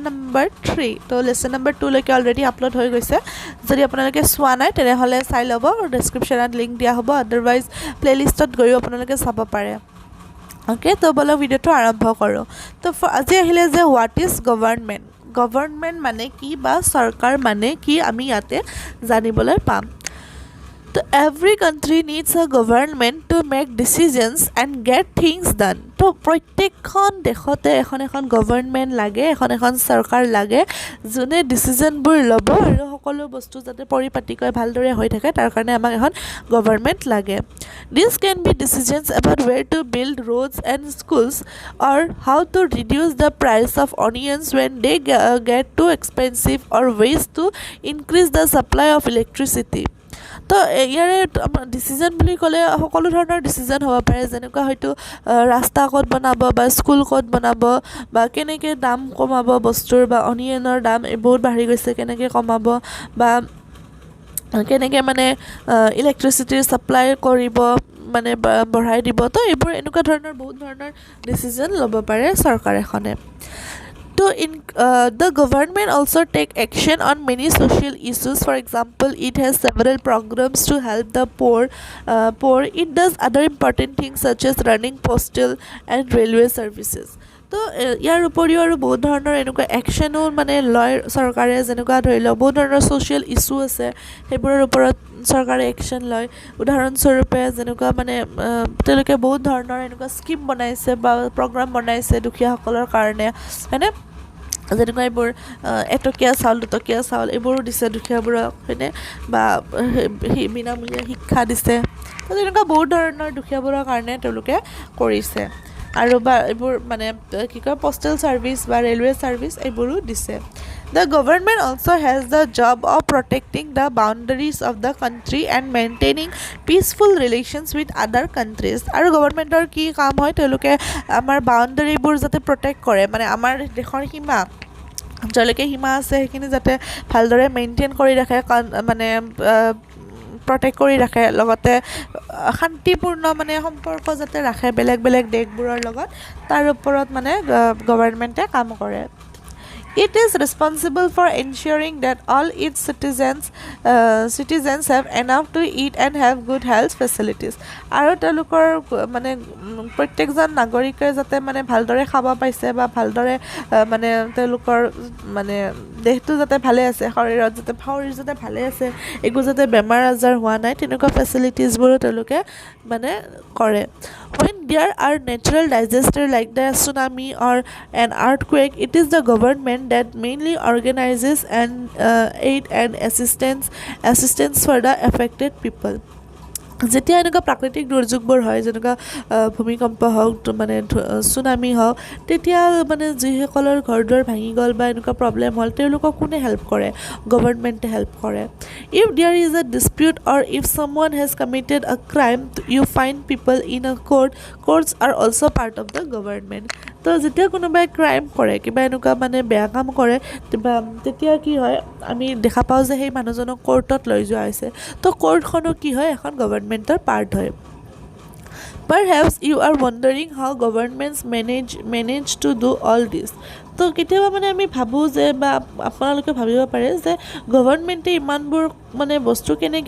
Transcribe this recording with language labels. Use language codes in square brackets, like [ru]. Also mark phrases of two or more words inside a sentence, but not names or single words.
[as] নম্বৰ 3 তো [en] lesson number [as] 2 লৈকে [en] already upload [as] হৈ গৈছে যদি আপোনালোকে চোৱা নাই তেনেহলে চাই ল'ব ডেসক্ৰিপচনত লিংক দিয়া হ'ব আদাৰৱাইজ প্লেলিষ্টত গৈ আপোনালোকে চাব পাৰে ওকে তো বলো ভিডিওটো আৰম্ভ কৰো তো আজি আহিলে যে [en] what is government [as] মানে কি বা চৰকাৰ মানে কি আমি ইয়াতে জানিবলৈ পাম [en] So every country needs a government to make decisions and get things done. [as] তো প্ৰত্যেকখন দেশতে এখন গভৰ্নমেন্ট লাগে এখন চৰকাৰ লাগে যোনে ডিসিশনবোৰ ল'ব আৰু সকলো বস্তু যাতে পৰিপাটিকৈ ভালদৰে হৈ থাকে তাৰ কাৰণে আমাক এখন গভৰ্নমেন্ট লাগে [en] This can be decisions about where to build roads and schools or how to reduce the price of onions when they get too expensive or ways to increase the supply of electricity [as] তো ইয়াৰে ডিসিজন বুলি ক'লে সকলো ধৰণৰ ডিসিজন হ'ব পাৰে যেনেকুৱা হয়তো ৰাস্তা ক'ত বনাব বা স্কুল ক'ত বনাব বা কেনেকৈ দাম কমাব বস্তুৰ বা অনিয়নৰ দাম বহুত বাঢ়ি গৈছে কেনেকৈ কমাব বা কেনেকৈ মানে ইলেক্ট্ৰিচিটিৰ সাপ্লাই কৰিব মানে বঢ়াই দিব তো এইবোৰ এনেকুৱা ধৰণৰ বহুত ধৰণৰ ডিসিজন ল'ব পাৰে চৰকাৰ এখনে [en] So the government also take action on many social issues. For example, it has several programs to help the poor. It does other important things such as running postal and railway services. [as] তো ইয়াৰ উপৰিও আৰু বহুত ধৰণৰ এনেকুৱা একশ্যনো মানে লয় চৰকাৰে যেনেকুৱা ধৰি লওক বহুত ধৰণৰ [en] social issue [as] আছে সেইবোৰৰ ওপৰত চৰকাৰে একশ্যন লয় উদাহৰণস্বৰূপে যেনেকুৱা মানে তেওঁলোকে বহুত ধৰণৰ এনেকুৱা স্কিম বনাইছে বা প্ৰগ্ৰাম বনাইছে দুখীয়াসকলৰ কাৰণে হয়নে যেনেকুৱা এইবোৰ এটকীয়া চাউল দুটকীয়া চাউল এইবোৰো দিছে দুখীয়াবোৰক হয়নে বা বিনামূলীয়া শিক্ষা দিছে তো তেনেকুৱা বহুত ধৰণৰ দুখীয়াবোৰৰ কাৰণে তেওঁলোকে কৰিছে আৰু বা এইবোৰ মানে কি কয় [en] postal service [as] বা [en] railway service [as] এইবোৰো দিছে [en] The government also has the job of protecting the boundaries of the country and maintaining peaceful relations with other countries. [as] আৰু গভৰ্নমেন্টৰ কি কাম হয় তেওঁলোকে আমাৰ বাউন্ডাৰীবোৰ যাতে প্ৰটেক্ট কৰে মানে আমাৰ দেশৰ সীমা যলৈকে সীমা আছে সেইখিনি যাতে ভালদৰে মেইনটেইন কৰি ৰাখে মানে প্ৰটেক্ট কৰি ৰাখে লগতে শান্তিপূৰ্ণ মানে সম্পৰ্ক যাতে ৰাখে বেলেগ দেশবোৰৰ লগত তাৰ ওপৰত মানে গভৰ্নমেন্টে কাম কৰে [en] It is responsible for ensuring that all its citizens have enough to eat and have good health facilities. [as] আৰু তেওঁলোকৰ মানে প্ৰত্যেকজন নাগৰিকে যাতে মানে ভালদৰে খাব পাইছে বা ভালদৰে মানে তেওঁলোকৰ মানে দেহটো যাতে ভালে আছে শৰীৰ যাতে ভালে আছে একো যাতে বেমাৰ আজাৰ হোৱা নাই তেনেকুৱা ফেচিলিটিজবোৰো তেওঁলোকে মানে কৰে [en] When there are natural disasters like the tsunami or an earthquake, it is the government that mainly organizes and aid and assistance for the affected people. [as] যেতিয়া এনেকুৱা প্ৰাকৃতিক দুৰ্যোগবোৰ হয় যেনেকুৱা ভূমিকম্প হওক মানে সুনামি হওক তেতিয়া মানে যিসকলৰ ঘৰদুৱাৰ ভাঙি গ'ল বা এনেকুৱা প্ৰব্লেম হ'ল তেওঁলোকক কোনে হেল্প কৰে গভৰ্নমেণ্টে হেল্প কৰে [en] If there is a dispute or if someone has committed a crime you find people in a courts are also part of the government [as] তো যেতিয়া কোনোবাই ক্ৰাইম কৰে কিবা এনেকুৱা মানে বেয়া কাম কৰে তেতিয়া কি হয় আমি দেখা পাওঁ যে সেই মানুহজনক কোৰ্টত লৈ যোৱা হৈছে তো কোৰ্টখনো কি হয় এখন গভৰ্নমেন্টৰ পাৰ্ট হয় [en] Perhaps you are wondering how governments manage to do all this [as] তো কেতিয়াবা মানে আমি ভাবো যে বা আপোনালোকে ভাবিব পাৰে যে গভৰ্নমেন্টে ইমানবোৰ মানে বস্তু কেনেকৈ